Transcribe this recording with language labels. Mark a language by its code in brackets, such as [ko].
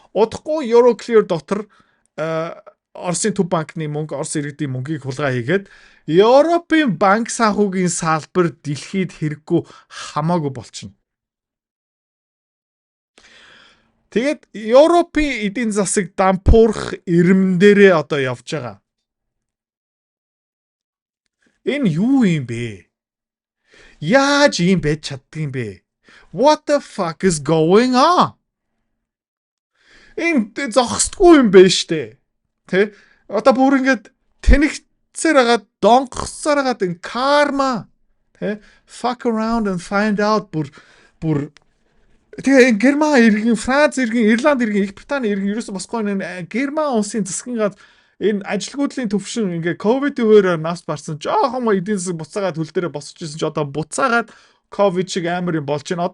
[mn] Удахгүй Euroclear дотор Оросын төв банкны мөнгө, Орос иргэдийн мөнгийг хулгай хийгээд Европын банк санхүүгийн салбар дэлхийд хэрэггүй хамаагүй болчихно. Тэгээд Европын эдийн засаг дампуурах ирмэн дээрээ одоо явж байгаа. Энэ юу юм бэ? Яаж ийм байж чаддгийм бэ? [en] What the fuck is going on? [mn] Энэ зогсдгүй юм бэ штэ. Тэ? Одоо бүр ингээд тэнэгцээр хагаад донгоцоор хагаад энэ карма. Тэ? [en] Fuck around and find out [mn] бүр тэгээ Герман иргэн, Франц иргэн, Ирланд иргэн, Их Британи иргэн ерөөсө босгүй энэ Герман улсын засгийн гад энэ ажилгүйдлийн төвшин ингээ ковидын үеэр нас барсан жоохон эдийн засаг буцаагаад хөл дээрээ босч ирсэн ч одоо буцаагаад ковид шиг амар юм болж байна.